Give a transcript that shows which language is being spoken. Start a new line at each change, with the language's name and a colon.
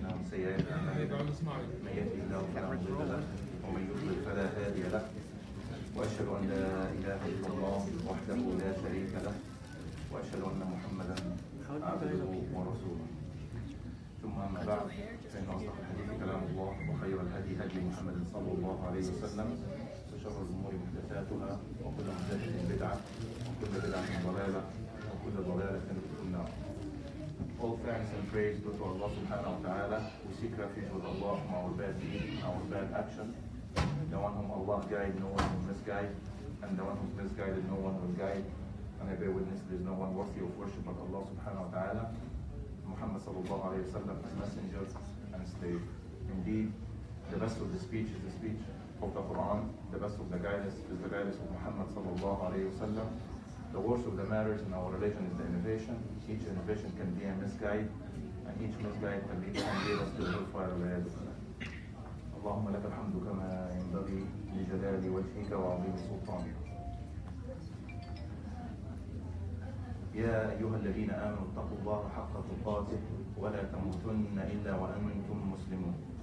Arabic: سيئات أعمالنا من يهده الله فلا مضل له ومن يضلل فلا هادي له وأشهد أن لا إله إلا الله وحده لا شريك له وأشهد أن محمدا عبده ورسوله ثم أما بعد فإن أصدق الحديث كلام الله وخير الهدي هدي محمد صلى الله عليه وسلم وشر الأمور محدثاتها وكل محدثة بدعة وكل بدعة ضلالة وكل ضلالة في النار.
English: All thanks and praise go to Allah subhanahu wa ta'ala. We seek refuge with Allah from our bad deeds, our bad action. The one whom Allah guide, no one will misguide. And the one who's misguided, no one will guide. And I bear witness there is no one worthy of worship but Allah subhanahu wa ta'ala. Muhammad sallallahu alayhi wa sallam, his messenger and slave. Indeed, the best of the speech is the speech of the Quran. The best of the guidance is the guidance of Muhammad sallallahu alayhi wa sallam. The worst of the matters in our religion is the innovation. Each innovation can be a misguide, and each misguide can lead us to the hellfire.
Arabic: اللهم لك الحمد كما ينبغي لجلال وجهك وعظيم سلطانك. يا أيها الذين آمنوا اتقوا الله حق تقاته ولا تموتن إلا وأنتم مسلمون.